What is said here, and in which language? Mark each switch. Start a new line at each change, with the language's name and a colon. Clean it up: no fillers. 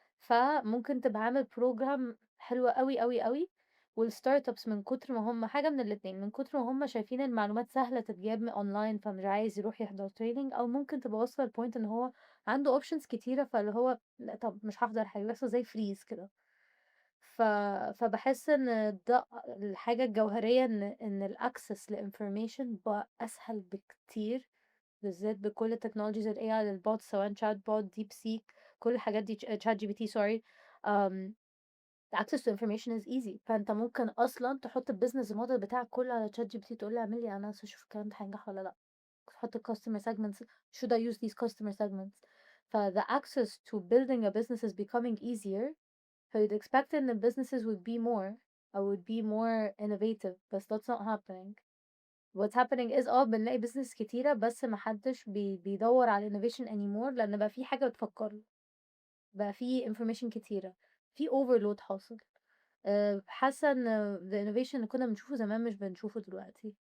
Arabic: فممكن تبقى عامل بروجرام حلو قوي قوي قوي، والستارت ابس من كتر ما هم حاجة من الاتنين، من كتر ما هم شايفين المعلومات سهلة تتجاب من اونلاين فمش عايز يروح يحضر تريننج، او ممكن تبقى واصلة لبوينت ان هو عنده اوبشنز كتيرة فاللي هو لا طب مش هحضر حاجة، بيحصل زي فريز كده. ف... فبحس ان ده الحاجة الجوهرية ان الاكسس لانفورميشن بقى اسهل بكتير، بالذات بكل التكنولوجيز ال AI للبوت، سواء شات بوت، ديب سيك، كل الحاجات دي شات جي بي تي سوري.
English: um, access to information is easy.
Arabic: فانت ممكن اصلا تحط البيزنس موديل بتاعك كله على شات جي بي تي تقول له اعمل لي اناليسيس اشوف الكلام ده هينجح ولا لا، تحط الكاستمر segments should I use these customer segments.
English: ف the access to building a business is becoming easier. So you'd expect ان the businesses would be more or would be more innovative, but that's not happening.
Arabic: what's happening is بنلاقي business كتيرة بس محدش بيدور على innovation anymore، لأن بقى في حاجة بتفكره، بقى في information كتيرة، في overload حاصل. حاسة ان the innovation اللي كنا بنشوفه زمان مش بنشوفه دلوقتي.